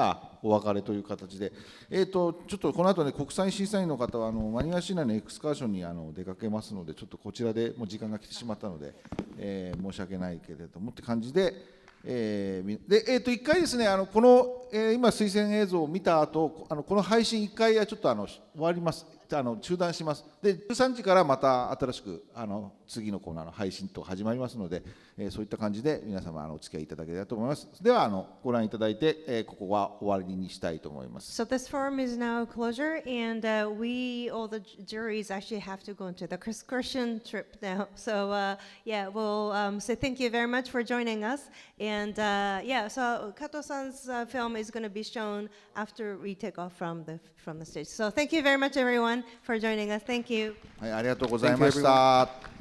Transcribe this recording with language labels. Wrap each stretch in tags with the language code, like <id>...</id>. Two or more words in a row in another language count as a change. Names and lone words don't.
<ja>らお別れという形で、ちょっとこの後ね、国際審査員の方は真庭市内のエクスカーションに出かけますので、ちょっとこちらでもう時間が来てしまったので、申し訳ないけれどもって感じで、一回ですね、この、今推薦映像を見た後、この配信一回はちょっと終わります。中断します。で、13時からまた新しく次のコーナーの配信と始まりますので、そういった感じで皆様お付き合いいただければと思います。ではご覧いただいて、ここは終わりにしたいと思います。</ja> <en>So this forum is now closure, and we all the juries actually have to go into the excursion trip now. So yeah, we'll say thank you very much for joining us, and yeah, so Kato-san's film is going to be shown after we take off from the stage. So thank you very much, everyone, for joining us. Thank you.</en> <ja>はい、ありがとうございました。</ja>